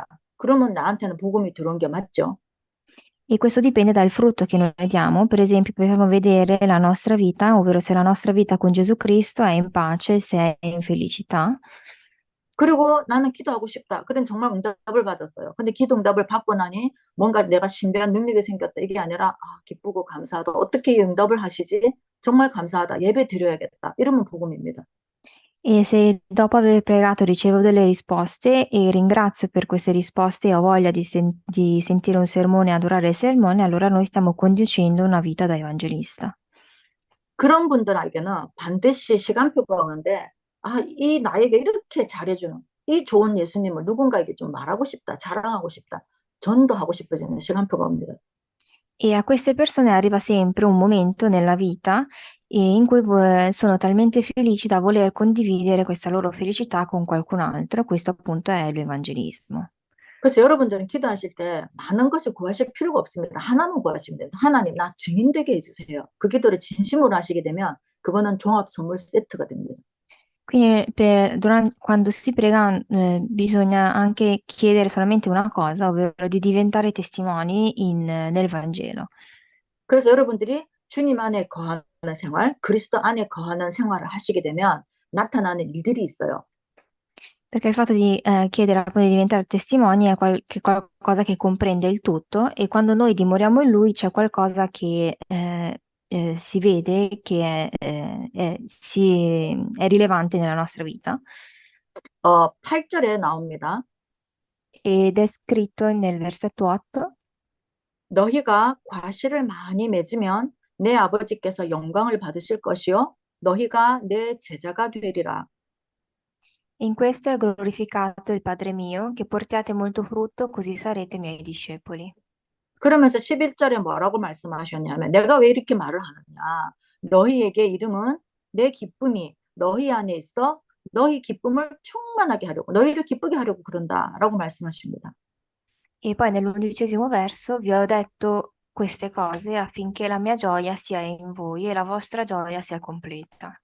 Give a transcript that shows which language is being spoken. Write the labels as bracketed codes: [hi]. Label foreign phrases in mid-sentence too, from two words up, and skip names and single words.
[ko] 그러면 나한테는 복음이 들어온 게 맞죠. [it] E questo dipende dal frutto che noi diamo. Per esempio, possiamo vedere la nostra vita, ovvero se la nostra vita con Gesù Cristo è in pace, se è in felicità. [ko] 그리고 나는 기도하고 싶다. 그런 정말 응답을 받았어요. 근데 기도 응답을 받고 나니 뭔가 내가 신비한 능력이 생겼다. 이게 아니라 기쁘고 감사하다. 어떻게 이 응답을 하시지? 정말 감사하다. 예배 드려야겠다. 이러면 복음입니다. [it] E se dopo aver pregato ricevo delle risposte e ringrazio per queste risposte e ho voglia di sentire un sermone e adorare il sermone, allora noi stiamo conducendo una vita da evangelista. [ko] 그런 분들에게는 반드시 시간표가 오는데 이 나에게 이렇게 잘해주는 이 좋은 예수님을 누군가에게 좀 말하고 싶다. 자랑하고 싶다. 전도하고 싶어지는 시간표가 옵니다. [it] E a queste persone arriva sempre un momento nella vita in cui sono talmente felici da voler condividere questa loro felicità con qualcun altro. Questo appunto è l'evangelismo. [ko] 그래서 여러분들은 기도하실 때 많은 것을 구하실 필요가 없습니다. 하나만 구하시면 됩니다. 하나님, 나 증인 되게 해주세요. 그 기도를 진심으로 하시게 되면 그거는 종합 선물 세트가 됩니다. [it] Quindi quando si prega bisogna anche chiedere solamente una cosa, ovvero di diventare testimoni nel Vangelo. [ko] 그래서 여러분들이 주님 안에 거하는 생활, 그리스도 안에 거하는 생활을 하시게 되면 나타나는 일들이 있어요. [it] Perché il fatto di chiedere appunto di diventare testimoni è qualcosa che comprende il tutto e quando noi dimoriamo in lui c'è qualcosa che si vede che è rilevante nella nostra vita [ko] 8절에 나옵니다. [it] ed è scritto nel versetto 8. [ko] 너희가 과실을 많이 맺으면 내 아버지께서 영광을 받으실 것이요 너희가 내 제자가 되리라. [it] In questo è glorificato il Padre mio, che portiate molto frutto, così sarete miei discepoli. [ko] 그러면서 11절에 뭐라고 말씀하셨냐면 내가 왜 이렇게 말을 하느냐. 너희에게 이름은 내 기쁨이 너희 안에 있어 너희 기쁨을 충만하게 하려고 너희를 기쁘게 하려고 그런다라고 말씀하십니다. [it] E poi nell'11° verso vi ho detto queste cose affinché la mia gioia sia in voi e la vostra gioia sia completa.